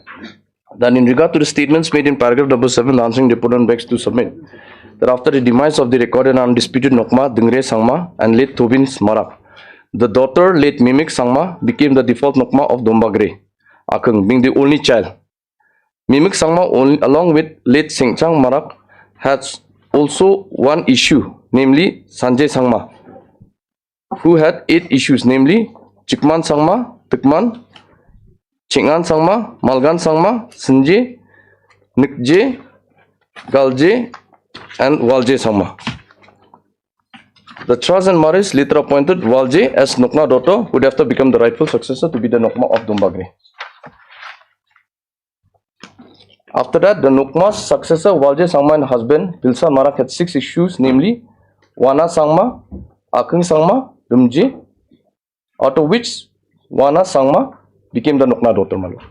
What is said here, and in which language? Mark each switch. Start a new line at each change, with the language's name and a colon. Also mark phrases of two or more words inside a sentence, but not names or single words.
English: That in regard to the statements made in paragraph number 7, answering deponent begs to submit that after the demise of the recorded and undisputed Nokma, Dingre Sangma and late Tobin Marak, the daughter, late Mimik Sangma, became the default Nokma of Dombagre, Akang, being the only child. Mimik Sangma, along with late Singchang Marak, has also one issue, namely Sanjay Sangma, who had 8 issues, namely Chikman Sangma, Tikman, Chingan Sangma, Malgan Sangma, Sinje, Nikje, Galje, and Walje Sangma. The Chas and Maris later appointed Walje as Nokma daughter, who would have to become the rightful successor to be the Nokma of Dombagre. After that, the Nokma's successor, Walje Sangma and husband, Pilsa Marak, had 6 issues, namely Wana Sangma, Akang Sangma, Dumje, out of which Wana Sangma became the Nokma daughter, my lord.